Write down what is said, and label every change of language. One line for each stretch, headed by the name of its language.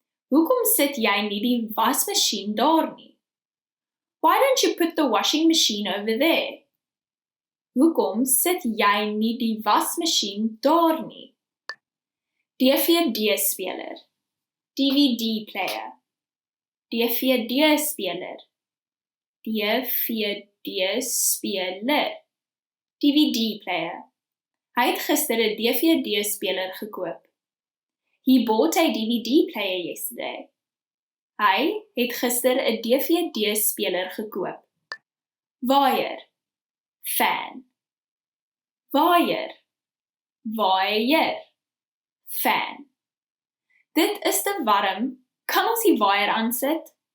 Afrikaans: Hoekom sit jy nie die wasmasjien daar nie?
English: Why don't you put the washing machine over there?
Afrikaans: Hoekom sit jy nie die wasmasjien daar nie? DVD-speler, DVD player, DVD-speler, DVD-speler, DVD player. Hy het gister 'n DVD-speler gekoop.
English: He bought a DVD player yesterday.
Afrikaans: Hy het gister 'n DVD-speler gekoop. Waier, fan. Waier, waier, fan. Dit is te warm. Kan ons die waier aansit?